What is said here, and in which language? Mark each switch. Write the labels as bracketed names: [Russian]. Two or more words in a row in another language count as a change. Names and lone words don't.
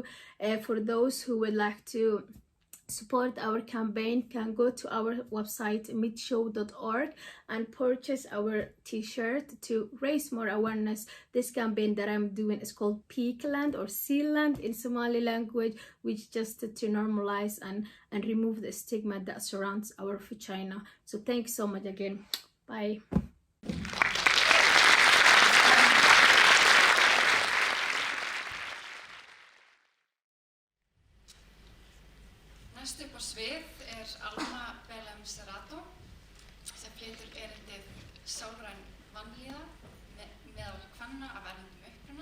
[English] For those who would like to support our campaign, can go to our website meetshow.org and purchase our t-shirt to raise more awareness. This campaign that I'm doing is called Peakland or Sealand in Somali language, which just to normalize and remove the stigma that surrounds our vagina. So thanks so much again. Bye. [Icelandic] Næst upp á svið Alma sem flytur erindið sálræn vanlíðan meðal kvenna af erlendum uppruna.